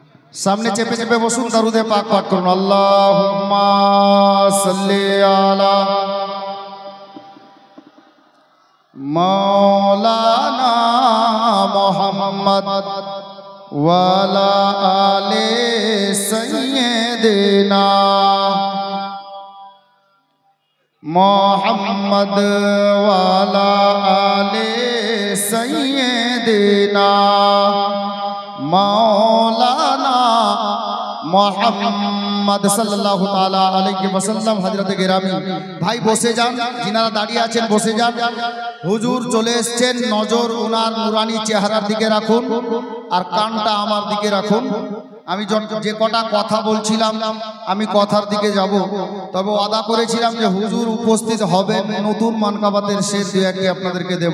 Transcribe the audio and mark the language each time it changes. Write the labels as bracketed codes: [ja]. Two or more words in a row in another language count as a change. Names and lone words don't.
[bn] সামনে চেপে চেপে বসুন দরুদে পাক পাঠ করুন [ar] اللهم صل على مولانا محمد وعلى آل سيدنا محمد وعلى آل سيدنا مولانا محمد صلى الله تعالى عليه وسلم. [bn] হজরত গিরামী ভাই বসে যান, যিনারা दाঁড়িয়ে আছেন বসে যান। হুজুর চলে এসেছেন, নজর ওনার নুরানি চেহারার দিকে রাখুন আর কানটা আমার দিকে রাখুন। আমি যে কটা কথা বলছিলাম আমি কথার দিকে যাব, তবে ওয়াদা করেছিলাম যে হুজুর উপস্থিত হবেন, নতুন মানকাবাতের শের দুই একটি আপনাদেরকে দেব।